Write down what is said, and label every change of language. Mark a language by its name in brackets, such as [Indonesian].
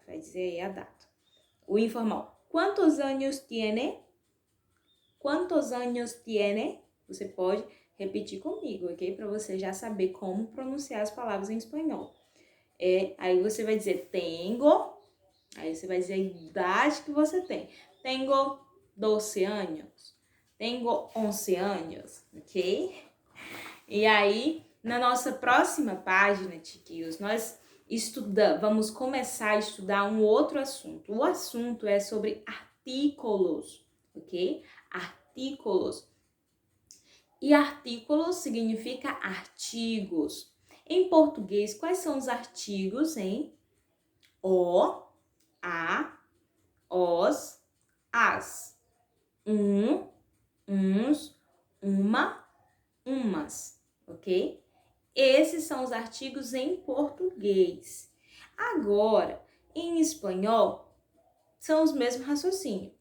[Portuguese] Vai dizer aí a data. O informal. [Spanish] ¿Cuántos años tiene? ¿Cuántos años tiene? [Portuguese] Você pode repetir comigo, ok? Para você já saber como pronunciar as palavras em espanhol. Aí você vai dizer tengo, aí você vai dizer a idade que você tem. [Spanish] Tengo 12 anos, tengo 11 anos, ok? [Portuguese] E aí, na nossa próxima página, chiquinhos, nós vamos começar a estudar um outro assunto. O assunto é sobre artículos, ok? Artículos. E artículos significa artigos. Em português, quais são os artigos, hein? O, a, os, as. Um, uns, uma, umas, ok? Esses são os artigos em português. Agora, em espanhol, são os mesmos raciocínios.